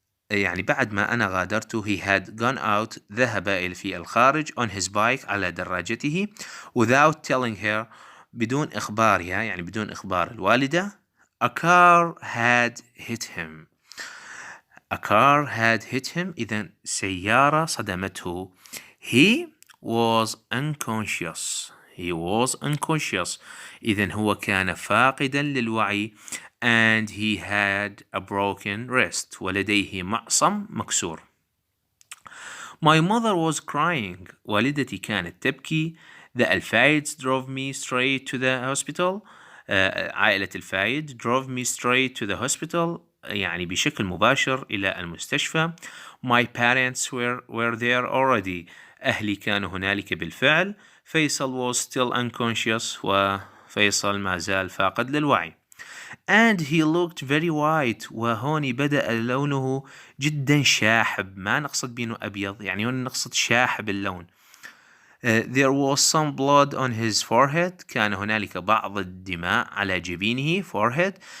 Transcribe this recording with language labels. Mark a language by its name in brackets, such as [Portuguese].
[Arabic] يعني بعد ما أنا غادرته [English] he had gone out. [Arabic] ذهب في الخارج [English] on his bike [Arabic] على دراجته [English] without telling her. [Arabic] بدون إخبارها يعني بدون إخبار الوالدة. [English] A car had hit him. A car had hit him. [Arabic] إذن سيارة صدمته. [English] He was unconscious. He was unconscious. [Arabic] إذن هو كان فاقدا للوعي. [English] And he had a broken wrist. [Arabic] ولديه معصم مكسور. [English] My mother was crying. [Arabic] والدتي كانت تبكي. [English] The Alfaids drove me straight to the hospital. [Arabic] عائلة الفايد [English] drove me straight to the hospital [Arabic] يعني بشكل مباشر إلى المستشفى. [English] My parents were there already. [Arabic] أهلي كانوا هنالك بالفعل. [English] Faisal was still unconscious. [Arabic] وفيصل ما زال فاقد للوعي. [English] And he looked very white. [Arabic] وهون بدأ لونه جدا شاحب. ما نقصد بينه أبيض يعني هون نقصد شاحب اللون. [English] There was some blood on his forehead. [Arabic] كان هنالك بعض الدماء على جبينه forehead.